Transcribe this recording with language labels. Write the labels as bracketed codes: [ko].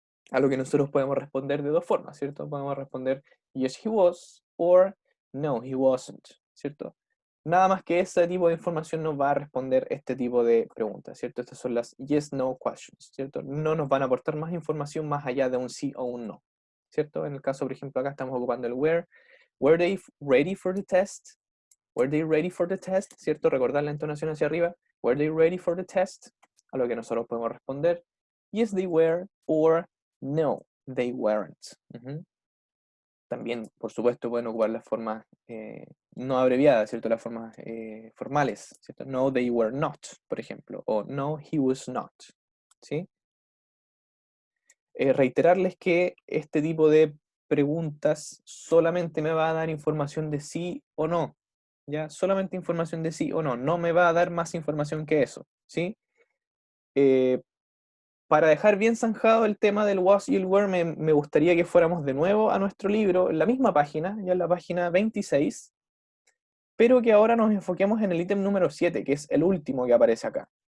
[es] A lo que nosotros podemos responder de dos formas, ¿cierto? Podemos responder [en] yes he was or no he wasn't, [es] ¿cierto? Nada más que ese tipo de información nos va a responder este tipo de preguntas, ¿cierto? Estas son las yes no questions, ¿cierto? No nos van a aportar más información más allá de un sí o un no, ¿cierto? En el caso, por ejemplo, acá estamos ocupando el where. [en] Were they ready for the test? Were they ready for the test? [es] ¿Cierto? Recordar la entonación hacia arriba. [en] Were they ready for the test? [es] A lo que nosotros podemos responder [en] yes they were or no they weren't. [es] También, por supuesto, pueden ocupar las formas no abreviadas, ¿cierto? Las formas formales, ¿cierto? [en] No they were not, [es] por ejemplo, o [en] no he was not, ¿sí? [es] Reiterarles que este tipo de preguntas solamente me va a dar información de sí o no, ¿ya? Solamente información de sí o no, no me va a dar más información que eso, ¿sí? Eh, para dejar bien zanjado el tema del was y el were, me gustaría que fuéramos de nuevo a nuestro libro, en la misma página, ya en la página 26, pero que ahora nos enfoquemos en el ítem número 7, que es el último que aparece acá.